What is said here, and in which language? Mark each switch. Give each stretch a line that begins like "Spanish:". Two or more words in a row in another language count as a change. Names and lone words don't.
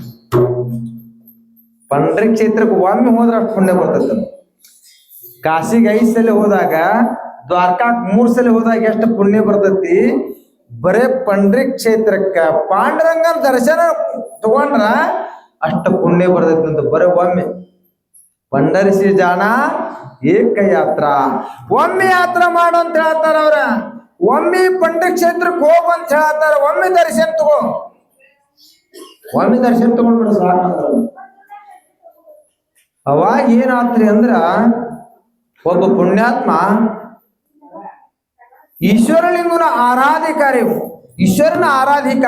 Kannada: ಪಂಡ್ರಿ ಕ್ಷೇತ್ರಕ್ಕೆ ಒಮ್ಮೆ ಹೋದ್ರೆ ಅಷ್ಟು ಪುಣ್ಯ ಬರ್ತೈತೆ. ಕಾಶಿಗೆ 5 ಸಲ ಹೋದಾಗ, ದ್ವಾರಕಾಕ್ಕೆ 3 ಸಲ ಹೋದಾಗ ಎಷ್ಟು ಪುಣ್ಯ ಬರ್ತೈತಿ? ಬರೇ ಪಂಡ್ರಿ ಕ್ಷೇತ್ರಕ್ಕ ಪಾಂಡುರಂಗನ ದರ್ಶನ ತಗೊಂಡ್ರ ಅಷ್ಟು ಪುಣ್ಯ ಬರ್ತೈತಿ ಅಂತ. ಬರೇ ಒಮ್ಮೆ
Marathi: पंढरसी जाना एक यात्रा
Kannada: ಒಮ್ಮೆ ಯಾತ್ರಾ ಮಾಡು ಅಂತ ಹೇಳ್ತಾರ ಅವ್ರ. ಒಮ್ಮೆ ಪಂಡ್ರಿ ಕ್ಷೇತ್ರಕ್ಕೆ ಹೋಗು ಅಂತ ಹೇಳ್ತಾರ. ಒಮ್ಮೆ ದರ್ಶನ ತಗೋ, ಒಮ್ಮೆ ದರ್ಶನ ತಗೊಂಡ್ಬಿಡು ಸಾಕು. ಅವಾಗ ಏನಾತ್ರಿ ಅಂದ್ರ, ಒಬ್ಬ ಪುಣ್ಯಾತ್ಮ ಈಶ್ವರಲಿಂಗನ ಆರಾಧಿಕಾರಿ, ಈಶ್ವರನ ಆರಾಧಿಕ.